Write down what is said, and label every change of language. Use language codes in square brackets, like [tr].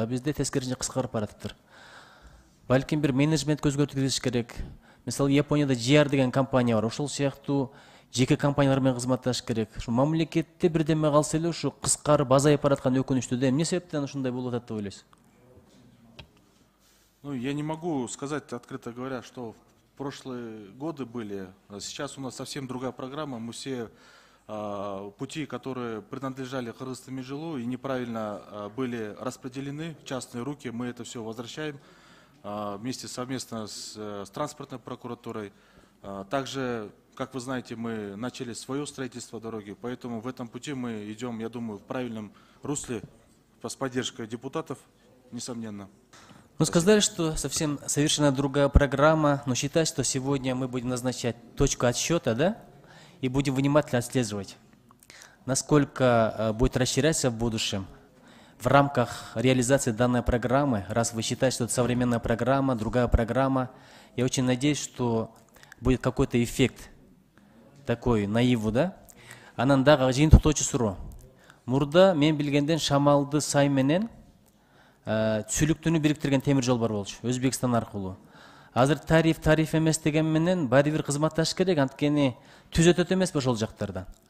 [ky] А бизде тескерисинче кыскарып баратыптыр. Балким бир менеджмент өзгөртүү киргизиш керек. Мисалы Японияда JR деген компания бар. Ошол сыяктуу жеке компаниялар менен кызматташ керек. Ушу мамлекетте бирдеме калса эле ушу кыскарып азайып бараткан өкүнүчтүү да. Эмне себептен ушундай болуп атат деп ойлойсуз? [ru] Ну, я не могу сказать, открыто говоря, что в прошлые годы были. Сейчас у нас совсем другая программа. Мы все пути, которые принадлежали Кыргызстан-Межелу и неправильно были распределены в частные руки, мы это все возвращаем вместе совместно с транспортной прокуратурой. Также, как вы знаете, мы начали свое строительство дороги, поэтому в этом пути мы идем, я думаю, в правильном русле с поддержкой депутатов, несомненно. Ну, сказали, что совсем совершенно другая программа, но считать, что сегодня мы будем назначать точку отсчета, да, и будем внимательно отслеживать, насколько будет расширяться в будущем в рамках реализации данной программы. Раз вы считаете, что это современная программа, другая программа, я очень надеюсь, что будет какой-то эффект такой наиву, да. [ky] Анандагы жыйынтыктоочу суроо. Мурда мен билгенден Шамалды Сай менен Сүлүктүнү бириктирген темир жол бар болчу, Өзбекстан аркылуу. Азыр тариф эмес деген менен баары бир кызматташ керек, анткени түзөтөт эмеспи ошол жактардан.